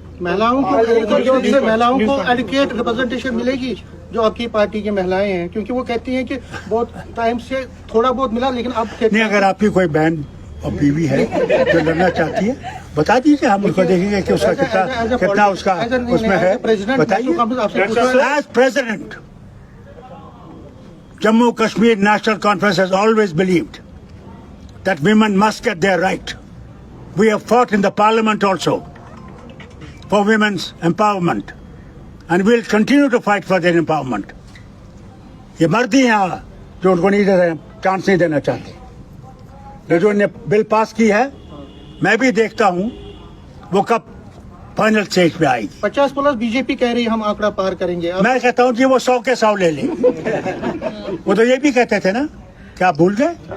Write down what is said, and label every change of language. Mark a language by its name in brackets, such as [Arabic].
[Hindi] महिलाओं को educate representation मिलेगी, जो आपकी पार्टी की महिलाएं हैं, क्योंकि वो कहती हैं कि बहुत टाइम से थोड़ा बहुत मिला, लेकिन अब नहीं। अगर आपकी कोई बहन और बीवी है जो लड़ना चाहती है, बता दीजिए, हम उनको देखेंगे कि उसका कितना उसका उसमें है, बताइए। [English] As president, Jammu Kashmir National Conference has always believed that women must get their right. We have fought in the parliament also for women's empowerment and we'll continue to fight for their empowerment. [Hindi] ये मर्द ही हैं जो उनको नहीं दे रहे, chance नहीं देना चाहते। जो इन्हें बिल पास की है, मैं भी देखता हूँ वो कब फाइनल स्टेज पे आएगी। 50+ बीजेपी कह रही है हम आंकड़ा पार करेंगे। मैं कहता हूँ कि वो 100 के 100 ले ले। वो तो ये भी कहते थे ना, क्या आप भूल गए?